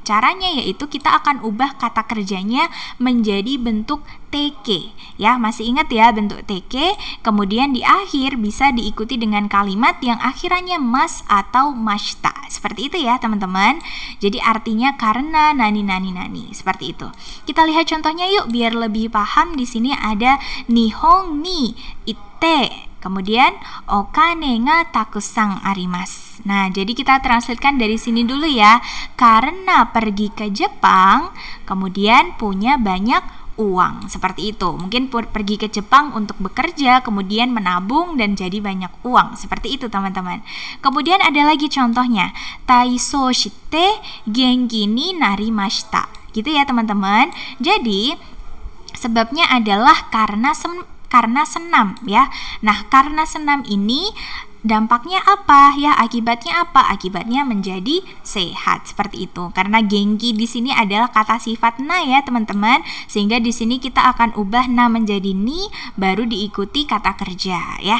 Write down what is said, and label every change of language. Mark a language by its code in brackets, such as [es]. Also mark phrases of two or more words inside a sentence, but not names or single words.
[id] Caranya yaitu kita akan ubah kata kerjanya menjadi bentuk TK ya, masih ingat ya bentuk TK. Kemudian di akhir bisa diikuti dengan kalimat yang akhirannya mas atau mashita. Seperti itu ya teman-teman. Jadi artinya karena nani seperti itu. Kita lihat contohnya yuk biar lebih paham. Di sini ada [ja] 日本に行って, [id] kemudian [ja] お金がたくさんあります. [id] Nah, jadi kita translatekan dari sini dulu ya. Karena pergi ke Jepang, kemudian punya banyak uang, seperti itu. Mungkin pergi ke Jepang untuk bekerja, kemudian menabung dan jadi banyak uang, seperti itu teman-teman. Kemudian ada lagi contohnya, [ja] 体操して元気になりました. [id] Gitu ya teman-teman. Jadi sebabnya adalah karena senam ya. Nah, karena senam ini dampaknya apa ya? Akibatnya apa? Akibatnya menjadi sehat seperti itu. Karena genki di sini adalah kata sifat na ya teman-teman, sehingga di sini kita akan ubah na menjadi ni, baru diikuti kata kerja ya.